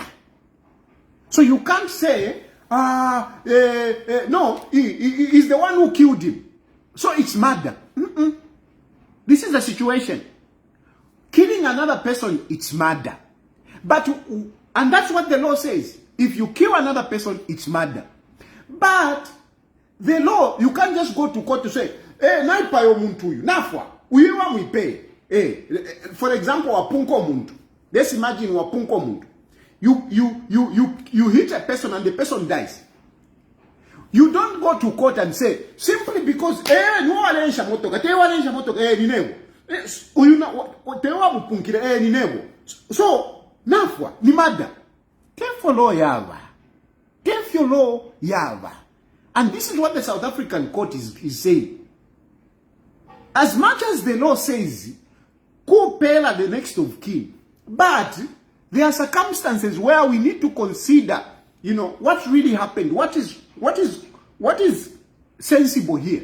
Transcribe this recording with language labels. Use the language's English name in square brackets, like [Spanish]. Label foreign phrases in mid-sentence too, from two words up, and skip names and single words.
[English] So you can't say, no, he is the one who killed him, so it's murder. This is the situation. Killing another person, it's murder. And that's what the law says. If you kill another person, it's murder. But the law, you can't just go to court to say, [Bemba] naipa yo muntu yu, nafwa, uyiwa mwipe. [English] For example, [Bemba] wapunko muntu. [English] Let's imagine [Bemba] wapunko muntu. [English] You hit a person and the person dies. You don't go to court and say, simply because, so, [Bemba] nafwa, ni mada. [English] Therefore law yava. Therefore law yava. And this is what the South African court is saying. As much as the law says, [Bemba] ko pela [English] the next of kin, but there are circumstances where we need to consider, you know, what really happened, what is sensible here.